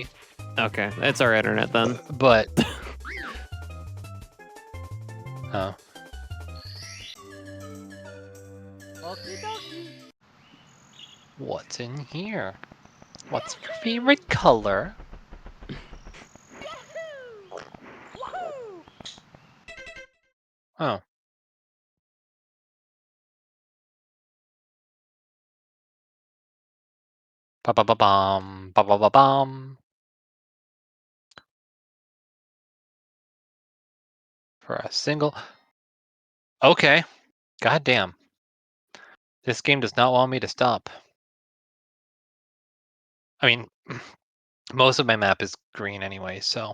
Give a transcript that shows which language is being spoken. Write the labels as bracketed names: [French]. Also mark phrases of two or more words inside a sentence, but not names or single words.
[English] Okay, it's our internet then. But oh. Okie dokie. What's in here? What's your favorite color? Oh. Ba ba ba bum ba ba ba bum. For a single. Okay. God damn. This game does not want me to stop. I mean, most of my map is green anyway, so